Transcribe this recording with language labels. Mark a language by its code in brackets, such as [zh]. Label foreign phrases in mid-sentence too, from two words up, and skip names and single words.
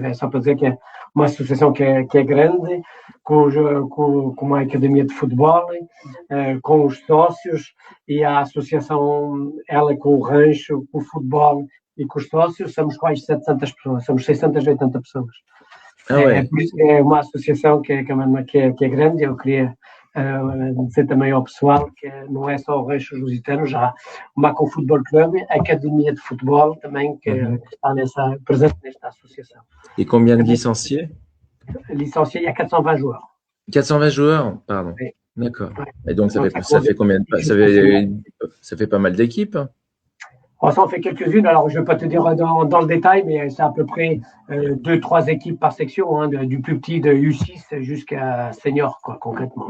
[pt] É só para dizer que é uma associação que é grande, com uma academia de futebol, com os sócios, e a associação, ela com o rancho, com o futebol e com os sócios, somos quase 700 pessoas, somos 680 pessoas. Por isso é uma associação que é grande. Eu queria dizer também ao pessoal que não é só o Rancho Lusitano, já o Macon Football Club, a Academia de Futebol também, que está presente nesta associação. [fr] Et combien de licenciés? Licenciés, il y a 420 joueurs. 420 joueurs, pardon. Oui. D'accord. Ouais. Et donc ça fait combien ça fait pas mal d'équipes? Ça en fait quelques-unes. Alors, je ne vais pas te dire dans le détail, mais c'est à peu près 2-3 équipes par section, du plus petit de U6 jusqu'à senior, quoi, concrètement.